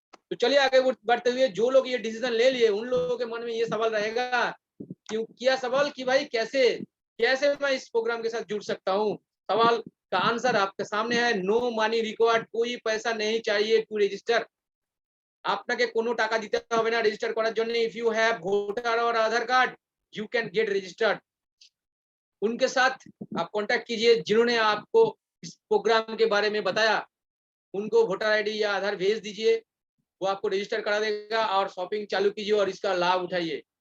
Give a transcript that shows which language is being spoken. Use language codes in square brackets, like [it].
[hi] तो चलिए आगे बढ़ते हुए, जो लोग ये डिसीजन ले लिए उन लोगों के मन में ये सवाल रहेगा, क्यों किया सवाल कि भाई कैसे कैसे मैं इस प्रोग्राम के साथ जुड़ सकता हूँ। सवाल का आंसर आपके सामने है, [en] no money required, [hi] कोई पैसा नहीं चाहिए [en] To register. [bn] আপনাকে কোনো টাকা দিতে হবে না রেজিস্টার করার জন্য। [en] if you have voter [hi] और [en] Aadhaar card you can get registered. [hi] उनके साथ आप कांटेक्ट कीजिए जिन्होंने आपको इस प्रोग्राम के बारे में बताया, उनको वोटर आईडी या आधार भेज दीजिए, वो आपको रजिस्टर करा देगा और शॉपिंग चालू कीजिए और इसका लाभ उठाइए।